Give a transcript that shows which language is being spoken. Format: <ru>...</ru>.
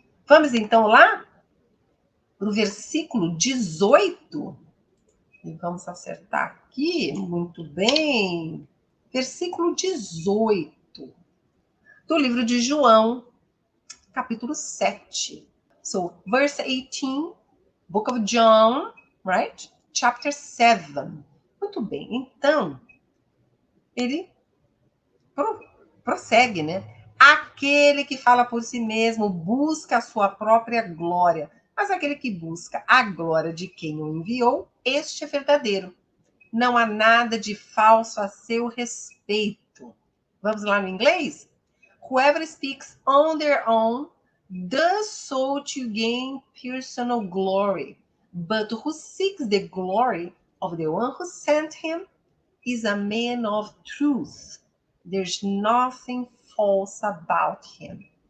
<pt>Vamos então lá para o versículo 18. E vamos acertar aqui. Muito bem. Versículo 18 do livro de João, capítulo 7.</pt> <en>So, verse 18, book of John, right? Chapter 7.</en> <pt>Muito bem. Então, ele prossegue, né? Aquele que fala por si mesmo busca a sua própria glória, mas aquele que busca a glória de quem o enviou, este é verdadeiro. Não há nada de falso a seu respeito. Vamos lá no inglês?</pt> <en>Whoever speaks on their own does so to gain personal glory. But who seeks the glory of the one who sent him is a man of truth. There's nothing false about him.</en>